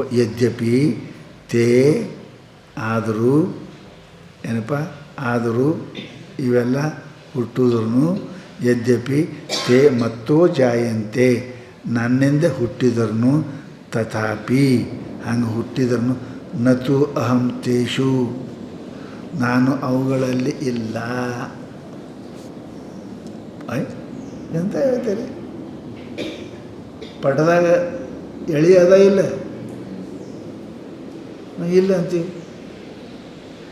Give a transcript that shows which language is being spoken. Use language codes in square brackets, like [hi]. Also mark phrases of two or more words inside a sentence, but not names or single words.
[sa] ಯದ್ಯಪಿ ತೇ [kn] ಆದರೂ ಏನಪ್ಪ, ಆದರೂ ಇವೆಲ್ಲ ಹುಟ್ಟಿದ್ರು, [sa] ಯದ್ಯಪಿ ತೇ ಮತ್ತೋ ಜಾಯಂತೆ, [kn] ನನ್ನಿಂದ ಹುಟ್ಟಿದ್ರು, ತಥಾಪಿ ಹಂಗೆ ಹುಟ್ಟಿದ್ರು, [sa] ನತು ಅಹಂ ತೇಷು, [kn] ನಾನು ಅವುಗಳಲ್ಲಿ ಇಲ್ಲ. ಎಂತ ಹೇಳ್ತೀರಿ? ಪಟದಾಗ ಎಳಿ ಅದ ಇಲ್ಲ ಅಂತೀವಿ.